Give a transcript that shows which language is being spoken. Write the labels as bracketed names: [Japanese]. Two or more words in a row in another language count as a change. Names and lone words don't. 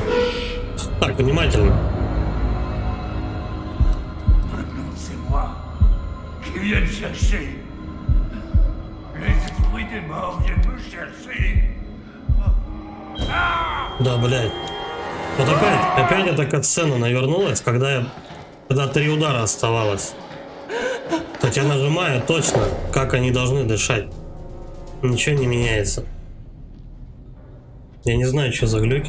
[Russian] Так, внимательно. [French] C'est moi qui viens te chercher. Les esprits des morts viennent me chercher. [Russian] Да, блядь. Вот опять эта катсцена навернулась, когда 3 удара оставалось. Хотя нажимаю точно, как они должны дышать. Ничего не меняется. Я не знаю, что за глюки.